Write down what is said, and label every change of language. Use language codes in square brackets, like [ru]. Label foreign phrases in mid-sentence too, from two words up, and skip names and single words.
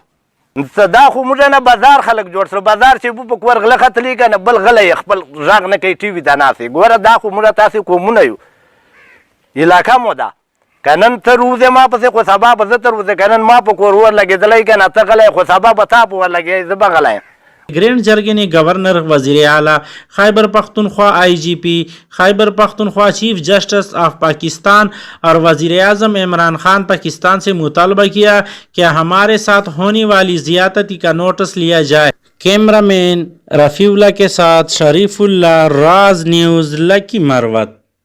[ps] دا خو موږ نه بازار خلک جوړ سره بازار چې په کور غله ختلی کنه بل غله خپل ژغ نه کوي ټي وي دا ناسي ګوره دا خو موږ تاسو کومونه یو علاقه مو ده کنن ته روزه ما پسې خو سبا به زه ته روزه کنن ما په کور ور لګېدلی کنه ته غلی خو سبا به تا په ور لګې زه به غلی یم. [ur] گرینڈ جرگے نے گورنر، وزیر اعلیٰ خیبر پختونخوا، IGP خیبر پختونخوا, IGP खैबर पख्तूनख्वा, [en] Chief Justice of Pakistan [ur] اور وزیر اعظم عمران خان پاکستان سے مطالبہ کیا کہ ہمارے ساتھ ہونے والی زیادتی کا نوٹس لیا جائے. کیمرہ مین رفیع اللہ کے ساتھ شریف اللہ، راج نیوز، لکی مروت.